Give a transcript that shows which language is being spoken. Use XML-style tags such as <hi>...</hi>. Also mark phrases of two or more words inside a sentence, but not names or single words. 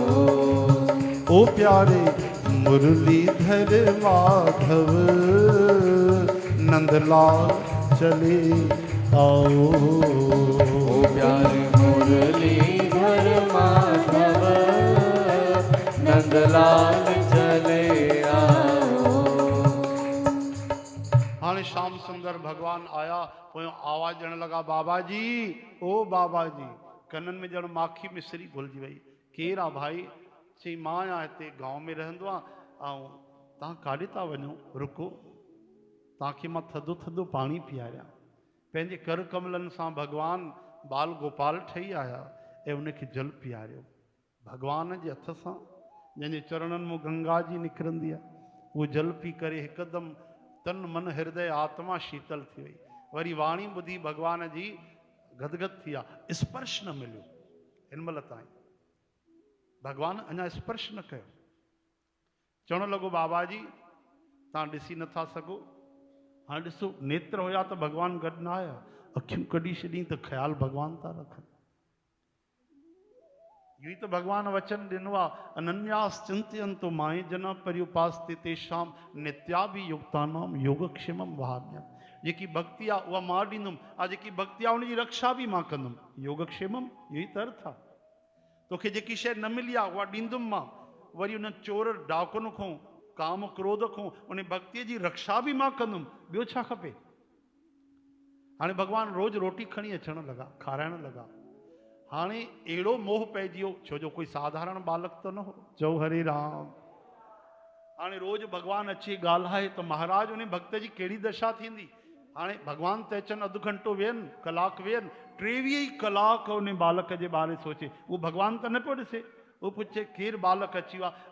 <hi>ओ प्यारे मुरलीधर माधव, नंदलाल चले आओ, ओ प्यारे मुरलीधर माधव, नंदलाल चले आओ।</hi> <sd>हाणे श्याम सुंदर भगवान आया, पोयों आवाज़ ॾियण लॻा, बाबा जी, ओ बाबा जी। कननि में ॼण माखी मिसरी भुलिजी वई। केरु आहे भाई? चई मां आहियां, हिते गांव में रहंदो आहे, ऐं तव्हां काॾे था वञो? रुको, तव्हांखे मां थधो थधो पाणी पीआरियां। पंहिंजे कर कमलनि सां भगवान बाल गोपाल ठही आया ऐं उनखे जल पीआरियो। भगवान जे हथ सां, जंहिंजे चरणनि मां गंगा जी निकिरंदी आहे, उहो जल पी करे हिकदमि तन मन हृदय आत्मा शीतल थी वई। वरी वाणी ॿुधी भगवान जी गदगद थी आहे। स्पर्श न मिलियो हिन महिल ताईं, भगवान अञा स्पर्श न कयो। चवण लॻो, बाबा जी तव्हां ॾिसी नथा सघो, हाणे ॾिसो, नेत्र हुया त भगवान गॾु न आया, अखियूं कढी छॾी त ख़्यालु भगवान था रखनि। इहो ई त भगवान वचन ॾिनो आहे,</sd> <sa>अनन्यास चिंतयन्तो माए जना पर्युपास्ते तेषाम नित्याभियुक्तानाम योगक्षेमम वहाम्यहम्।</sa> <sd>जेकी भक्ति आहे उहा मां ॾींदुमि, जेकी भक्ति आहे उनजी रक्षा बि मां कंदुमि। योगक्षेमम इहो ई त अर्थ आहे। तोखे जेकी शइ न मिली आहे उहा ॾींदुमि मां। वरी उन चोर डाकुनि खां, काम क्रोध खां उन भक्तीअ जी रक्षा बि मां कंदुमि। ॿियो छा खपे? हाणे भगवान रोज़ रोटी खणी अचण लॻा, खाराइण लॻा। हाणे अहिड़ो मोह पइजी वियो, छो जो कोई साधारण बालक त न हो। चओ हरे राम। हाणे रोज़ भगवान अचे ॻाल्हाए त महाराज उन भक्त जी कहिड़ी दशा थींदी। हाणे भगवान त अचनि, अधु घंटो वेहनि, कलाक वेहनि, 23 कलाक उन बालक जे बारे सोचे। उहो भगवान त न पियो ॾिसे, उहो पुछे केरु बालक अची वियो आहे?</sd>